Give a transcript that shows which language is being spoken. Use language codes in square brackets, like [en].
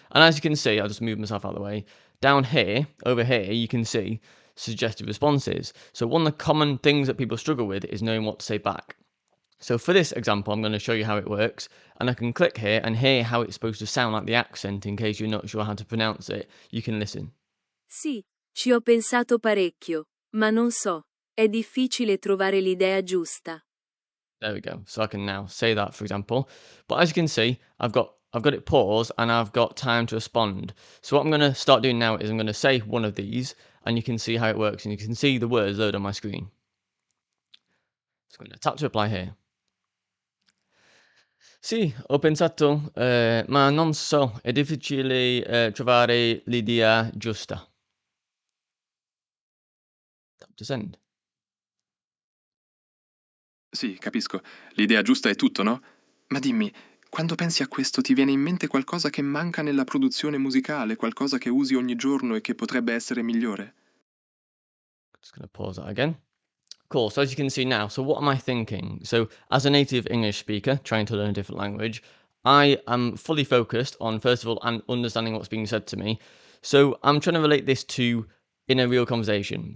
[en] And as you can see, I'll just move myself out of the way. Down here, over here, you can see suggested responses. So one of the common things that people struggle with is knowing what to say back. So for this example, I'm going to show you how it works, and I can click here and hear how it's supposed to sound like the accent in case you're not sure how to pronounce it. You can listen. [it] Sì, ci ho pensato parecchio, ma non so, è difficile trovare l'idea giusta. [en] There we go. So I can now say that, for example. But as you can see, I've got it paused and I've got time to respond. So what I'm going to start doing now is I'm going to say one of these and you can see how it works and you can see the words load on my screen. So I'm going to tap to reply here. [it] Sì, ho pensato, ma non so, è difficile trovare l'idea giusta. [en] Tap to send. [it] Sì, capisco. L'idea giusta è tutto, no? Ma dimmi, quando pensi a questo ti viene in mente qualcosa che manca nella produzione musicale, qualcosa che usi ogni giorno e che potrebbe essere migliore? [en] Just going to pause that again. Cool. So as you can see now, so what am I thinking? So as a native English speaker trying to learn a different language, I am fully focused on, first of all, understanding what's being said to me. So I'm trying to relate this to in a real conversation.